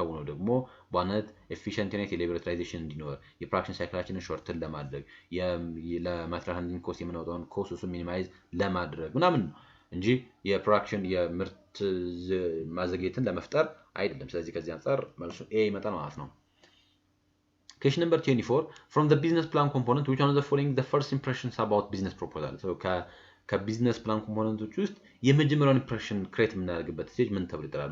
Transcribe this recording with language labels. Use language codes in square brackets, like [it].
[am] ደግሞ በዋናነት ኤፊሽንት ዩኒት የሌበር ዩቲላይዜሽን እንዲኖር የፕሮዳክሽን ሳይክላችንን ሾርትን ለማድረግ ለማቴሪያል ሃንድሊንግ ኮስት የምናወጣውን ኮስት እሱ ሚኒማይዝ ለማድረግ ምናምን ነው እንጂ የፕሮዳክሽን የምርት ማዘግየትን ለመፍጠር አይደለም። ስለዚህ ከዚህ አንፃር መልሱ ኤ ይመጣል ማለት ነው። [en] Question number 24. From the business plan component, which one of the following the first impressions about business proposal? [am] So ከቢዝነስ ፕላን ኮምፖነንቶች ውስጥ የመጀመሪያውን ኢምፕሬሽን ክሬት የምናደርግበት ስቴጅ ምን ተብሎ ይጠራል?